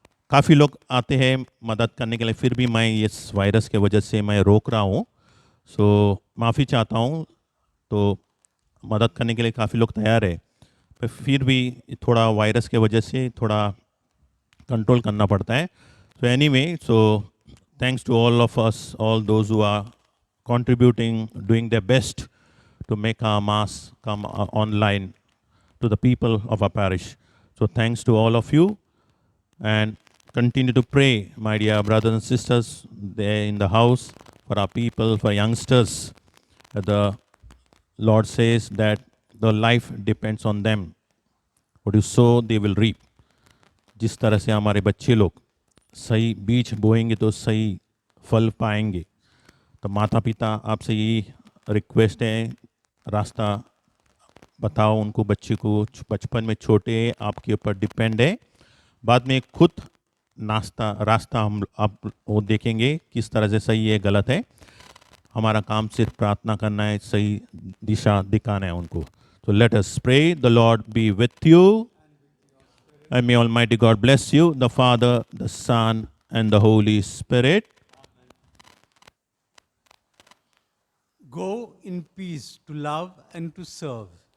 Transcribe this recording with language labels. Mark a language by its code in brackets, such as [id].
[hi] काफ़ी लोग आते हैं मदद करने के लिए, फिर भी मैं इस वायरस के वजह से मैं रोक रहा हूँ, सो माफ़ी चाहता हूँ। तो मदद करने के लिए काफ़ी लोग तैयार है, पर फिर भी थोड़ा वायरस के वजह से थोड़ा कंट्रोल करना पड़ता है। So anyway, so [en] thanks to all of us, all those who are contributing, doing their best to make our mass come online to the people of our parish. So thanks to all of you, and continue to pray, my dear brothers and sisters there in the house, for our people, for youngsters. The Lord says that the life depends on them. What you sow, they will reap. [hi] जिस तरह से हमारे बच्चे लोग सही बीज बोएंगे तो सही फल पाएंगे। तो माता पिता आपसे यही रिक्वेस्ट है, रास्ता बताओ उनको, बच्चे को बचपन में छोटे आपके ऊपर डिपेंड है, बाद में खुद रास्ता हम आप वो देखेंगे किस तरह से सही है गलत है। हमारा काम सिर्फ प्रार्थना करना है, सही दिशा दिखाना है उनको। [en] तो let us pray. The Lord be with you, and may Almighty God bless you, the Father, the Son, and the Holy Spirit. Go in peace to love and to serve.